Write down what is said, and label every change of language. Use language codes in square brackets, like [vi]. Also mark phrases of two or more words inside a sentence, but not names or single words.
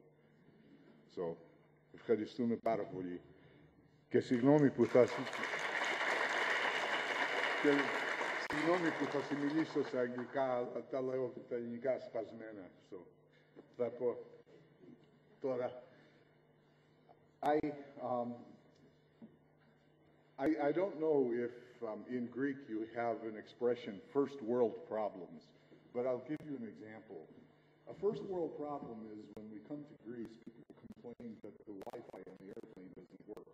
[el] So, ευχαριστούμε πάρα πολύ. Και συγγνώμη που θα σου μιλήσω σε αγγλικά, αλλά τα λέω τα ελληνικά σπασμένα. So, θα πω τώρα. [en] I don't know if in Greek you have an expression, first world problems, but I'll give you an example. A first world problem is when we come to Greece, people complain that the Wi-Fi on the airplane doesn't work.